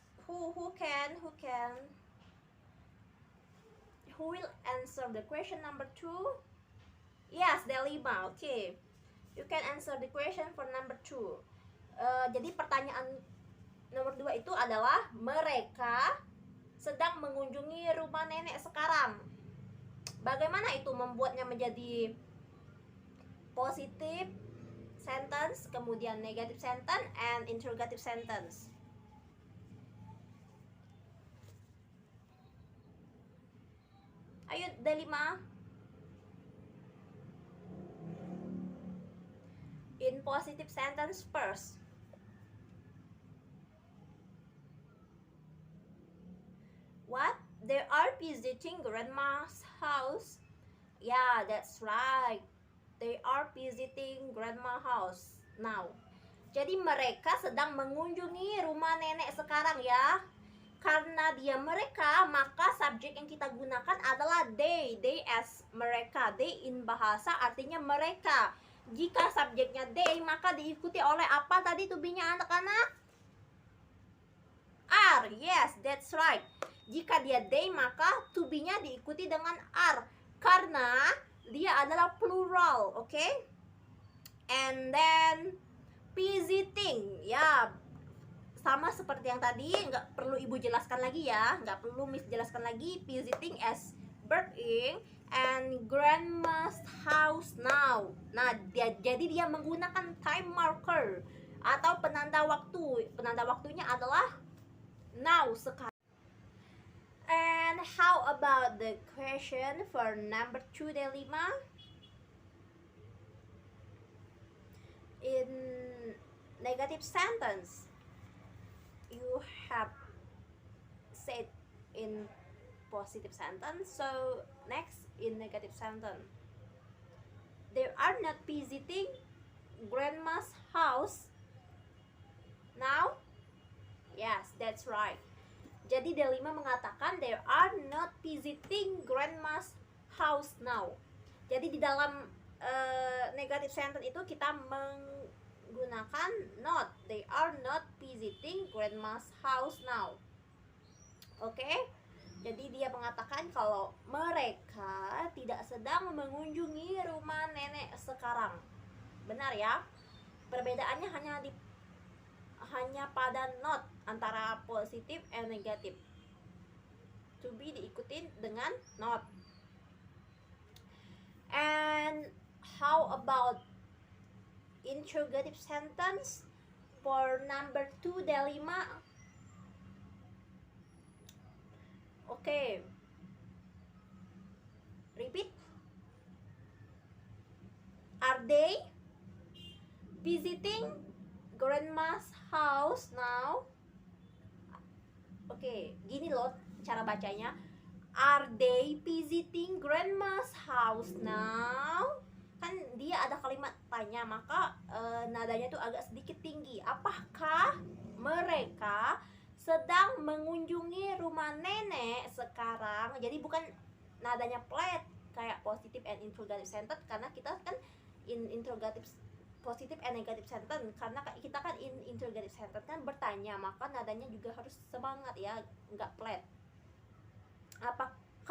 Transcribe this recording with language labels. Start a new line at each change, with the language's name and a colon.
English: Who can? Who will answer the question number 2? Yes, Delima. Okay. You can answer the question for number 2.
Indonesian: Jadi pertanyaan nomor 2 itu adalah mereka sedang mengunjungi rumah nenek sekarang. Bagaimana itu membuatnya menjadi positive sentence, kemudian negative sentence, and interrogative sentence? Ayo, Delima.
English: In positive sentence first. What? They are visiting grandma's house. Yeah, that's right. They are visiting grandma's house now.
Indonesian: Jadi mereka sedang mengunjungi rumah nenek sekarang ya. Karena dia mereka, maka subjek yang kita gunakan adalah they.
English: They as
Indonesian: mereka. They in bahasa artinya mereka. Jika subjeknya they, maka diikuti oleh apa tadi to be-nya anak-anak?
English: Are. Yes, that's right.
Indonesian: Jika dia they, maka to be-nya diikuti dengan are. Karena dia adalah plural, oke?
English: Okay? And then visiting,
Indonesian: ya sama seperti yang tadi, nggak perlu ibu jelaskan lagi ya, nggak perlu miss jelaskan lagi.
English: Visiting as verb ing and grandma's house now.
Indonesian: Nah, jadi dia menggunakan time marker atau penanda waktu. Penanda waktunya adalah now, sekarang.
English: And how about the question for number 2, Delima? In negative sentence, you have said in positive sentence. So next, in negative sentence, they are not visiting grandma's house now. Yes, that's right.
Indonesian: Jadi Delima mengatakan
English: they are not visiting grandma's house now.
Indonesian: Jadi di dalam negative sentence itu kita menggunakan not.
English: They are not visiting grandma's house now. Oke? Okay?
Indonesian: Jadi dia mengatakan kalau mereka tidak sedang mengunjungi rumah nenek sekarang. Benar ya? Perbedaannya hanya pada not antara positif and negatif. To be diikutin dengan not.
English: And how about interrogative sentence for number 2, Delima? Okay. Repeat. Are they visiting grandma's house now?
Indonesian: Oke, gini loh cara bacanya.
English: Are they visiting grandma's house now?
Indonesian: Kan dia ada kalimat tanya, maka nadanya tuh agak sedikit tinggi. Apakah mereka sedang mengunjungi rumah nenek sekarang? Jadi bukan nadanya flat kayak positive and interrogative sentence, karena kita kan in interrogative positive and negative sentence, karena kita kan in interrogative sentence kan bertanya, maka nadanya juga harus semangat ya, nggak flat. Apakah